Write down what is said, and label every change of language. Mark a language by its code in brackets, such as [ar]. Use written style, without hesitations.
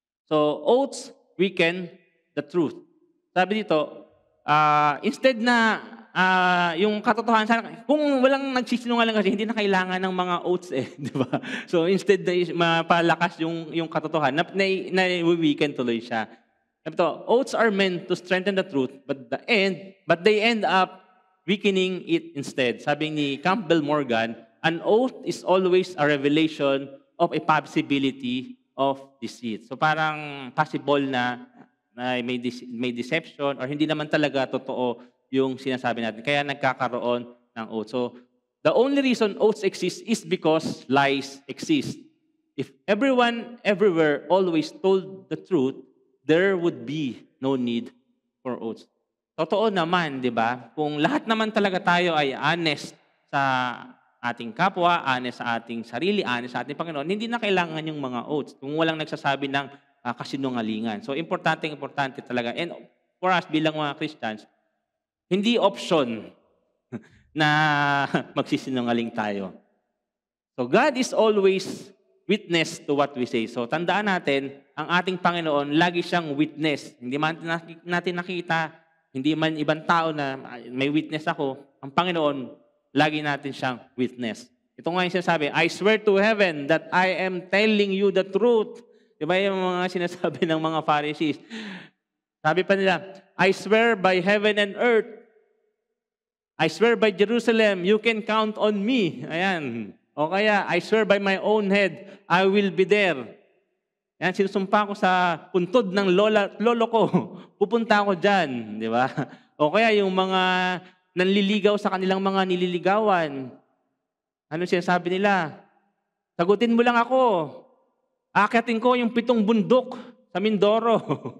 [en] So, oaths weaken the truth. [tl] Sabi dito, instead na yung katotohanan sana, kung walang nagsisinungaling kasi hindi na kailangan ng mga oaths eh, di ba? So instead na mapalakas yung katotohanan, na weaken tuloy siya. Ito, [en] oaths are meant to strengthen the truth, but they end up weakening it instead. [tl] Sabi ni [en] Campbell Morgan, an oath is always a revelation of a possibility of deceit. [tl] So parang possible na may deception or hindi naman talaga totoo yung sinasabi natin. Kaya nagkakaroon ng oath. [en] So the only reason oaths exist is because lies exist. If everyone everywhere always told the truth, there would be no need for oaths. [tl] Totoo naman, di ba? Kung lahat naman talaga tayo ay honest sa ating kapwa, honest sa ating sarili, honest sa ating Panginoon, hindi na kailangan yung mga oaths kung walang nagsasabi ng kasinungalingan. So, importante talaga. [en] And for us, [tl] bilang mga Christians, hindi option na magsisinungaling tayo. [en] So, God is always witness to what we say. [tl] So, tandaan natin, ang ating Panginoon, lagi siyang witness. Hindi man natin nakita, hindi man ibang tao na may witness ako, ang Panginoon, lagi natin siyang witness. Ito nga yung sinasabi, [en] I swear to heaven that I am telling you the truth. [tl] Diba yung mga sinasabi ng mga Pharisees? Sabi pa nila, [en] I swear by heaven and earth. I swear by Jerusalem, you can count on me. [tl] Ayan. O kaya, [en] I swear by my own head, I will be there. [tl] Ayan, sinusumpa ko sa puntod ng lolo ko. Pupunta ako dyan. Di ba? O kaya yung mga nanliligaw sa kanilang mga nililigawan. Ano sinasabi nila? Sagutin mo lang ako. Akitin ko yung 7 bundok sa Mindoro.